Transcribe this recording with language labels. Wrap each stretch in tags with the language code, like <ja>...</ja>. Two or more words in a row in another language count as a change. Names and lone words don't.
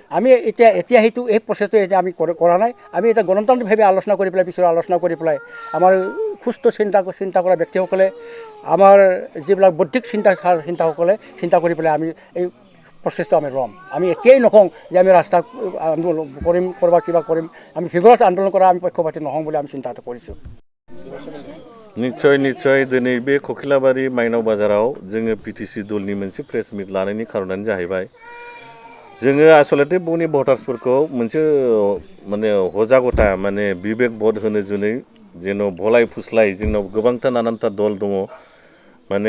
<as>আমি এতিয়া সেইটো এই প্ৰচেছটো এতিয়া আমি কৰা নাই আমি এতিয়া গণতান্ত্ৰিকভাৱে আলোচনা কৰি পেলাই পিছৰ আলোচনা কৰি পেলাই আমাৰ সুস্থ চিন্তা কৰা ব্যক্তিসকলে আমাৰ যিবিলাক বৌদ্ধিক চিন্তাসকলে চিন্তা কৰি পেলাই আমি এই প্ৰচেছটো আমি ল'ম আমি এতিয়াই নকওঁ যে আমি ৰাস্তা আন্দোলন কৰিম কৰবা কিবা কৰিম আমি ভিগৰাছ আন্দোলন কৰা আমি পক্ষপাতী নহওঁ বুলি আমি চিন্তাটো কৰিছোঁ</as> <brx>निश्चय दिनै बे ककिलाबारि माइनाव बाजाराव जोङो पिटिसि दलनि मोनसे</brx> <en>press meet</en> <brx>लानायनि खारनानो जाहैबाय जोङो आसलते बुहुमनि भटार्सफोरखौ मोनसे माने हजागता माने बिबेक भट होनो जुनै जेन' भलाय फुस्लाय जोंनाव गोबांथा नानानथा दल दङ माने</brx>